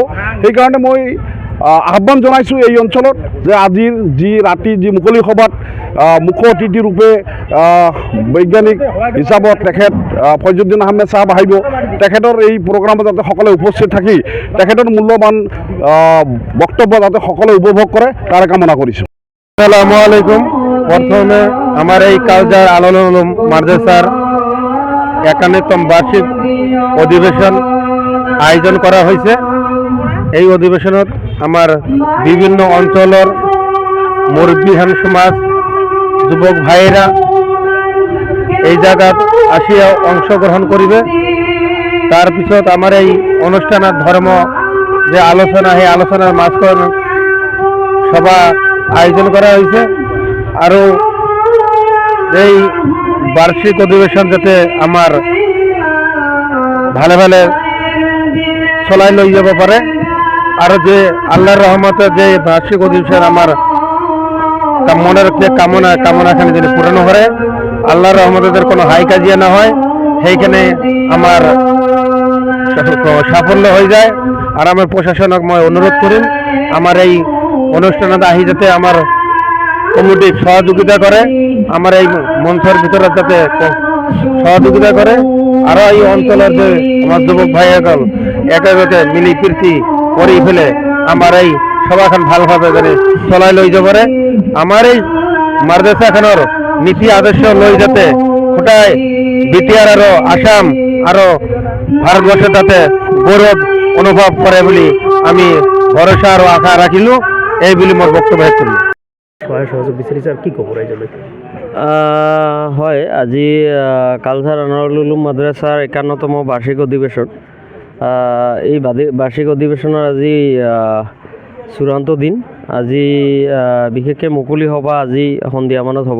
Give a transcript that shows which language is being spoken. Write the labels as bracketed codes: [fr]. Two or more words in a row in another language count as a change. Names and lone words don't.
[as] সেইকাৰণে মই আহ্বান জনাইছোঁ এই অঞ্চলত যে আজিৰ যি ৰাতি যি মুকলি সভাত মুখ্য অতিথি ৰূপে বৈজ্ঞানিক হিচাপত তেখেত ফয়জুদ্দিন আহমেদ চাহাব আহিব। তেখেতৰ এই প্ৰগ্ৰামত যাতে সকলোৱে উপস্থিত থাকি তেখেতৰ মূল্যৱান বক্তব্য যাতে সকলোৱে উপভোগ কৰে তাৰে কামনা কৰিছোঁ। [ar] السلام عليكم. [bn] প্রথমে আমার এই কালচার আলোল উলুম মাদ্রাসার 51তম বার্ষিক অধিবেশন আয়োজন করা হয়েছে। এই অধিবেশনত আমার বিভিন্ন অঞ্চলের মুরব্বীহান সমাজ যুবক ভাইয়েরা এই জায়গাত আসিয়া অংশগ্রহণ করিবে। তার পিছত আমার এই অনুষ্ঠানের ধর্ম যে আলোচনা, সেই আলোচনার মাঝখানে সভা আয়োজন করা হয়েছে। আৰু এই বার্ষিক অধিবেশন যাতে আমার ভালে ভালে [as] চলাই লৈ যাব পারে, [bn] আর যে আল্লাহর রহমতে যে বার্ষিক অধিবেশন আমার মনের যে কামনাখানি যদি পূরণ করে, আল্লাহর রহমতের কোনো হাই কাজিয়া না হয়, সেইখানে আমার সাফল্য হয়ে যায়। [as] আর আমার প্রশাসনক মই অনুরোধ করিম আমার এই অনুষ্ঠানত আহি যাতে আমার কমিটি সহযোগিতা করে, আমার এই মঞ্চের ভিতরে যাতে সহযোগিতা করে। [bn] আর এই অঞ্চলের যে আমার যুবক ভাইসকল একেবারে মিলি প্রীতি করে ফেলে আমার এই সভাখান ভালোভাবে করে [as] চলাই লৈ যাব পারে। [bn] আমার এই মাদ্রাসাখানৰ নীতি আদর্শ লৈ যাতে গোটাই বিটিআর আর আসাম আর ভারতবর্ষে যাতে গৌরব অনুভব করে বলে আমি ভরসা আর আশা রাখিলো। এই বলে মোর বক্তব্য শেষ করলো। [as] সহযোগ বিচাৰিছে আৰু কি ক'ব ৰাইজলৈ? হয়, আজি কালচাৰ আনোৱাৰুল উলুম মাদ্ৰাছাৰ 51তম বাৰ্ষিক অধিৱেশন। এই বাৰ্ষিক অধিৱেশনৰ আজি চূড়ান্ত দিন। আজি বিশেষকৈ মুকলি সভা আজি সন্ধিয়ামানত হ'ব।